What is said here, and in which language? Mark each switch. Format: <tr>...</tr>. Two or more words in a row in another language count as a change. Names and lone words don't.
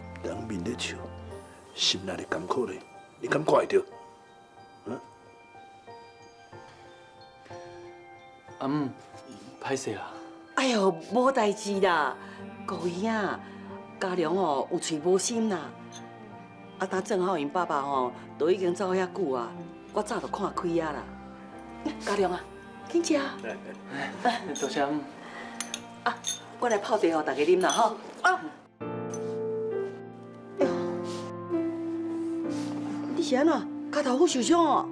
<nan>人面咧笑，心内咧甘苦咧，你敢怪得？歹势啦。哎呦，无代志啦，顾姨啊，家良哦有嘴无心啦。啊，当正好因爸爸吼都已经走遐久啊，我早就看开啊啦。家良啊，紧食。多谢。啊，我来泡茶互大家啉啦吼。啊。哎呦，你是安怎？脚头好受伤哦？</nan>